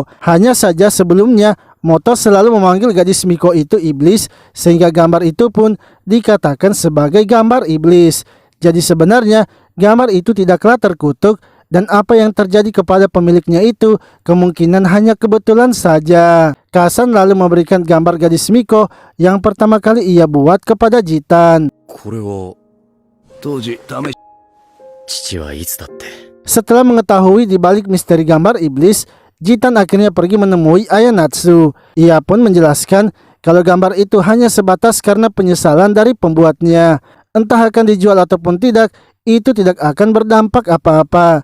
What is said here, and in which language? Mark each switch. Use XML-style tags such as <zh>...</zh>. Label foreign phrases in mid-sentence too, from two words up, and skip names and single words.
<id>Hanya saja sebelumnya, Moto selalu memanggil gadis Miko itu iblis, sehingga gambar itu pun dikatakan sebagai gambar iblis. Jadi sebenarnya, gambar itu tidaklah terkutuk, Dan apa yang terjadi kepada pemiliknya itu kemungkinan hanya kebetulan saja. Kasan lalu memberikan gambar gadis Miko yang pertama kali ia buat kepada Jitan.</id> <ja>これは当時試し父はいつだって</ja> <id>Setelah mengetahui di balik misteri gambar iblis, Jitan akhirnya pergi menemui ayah Natsu. Ia pun menjelaskan kalau gambar itu hanya sebatas karena penyesalan dari pembuatnya. Entah akan dijual ataupun tidak, itu tidak akan berdampak apa-apa.</id>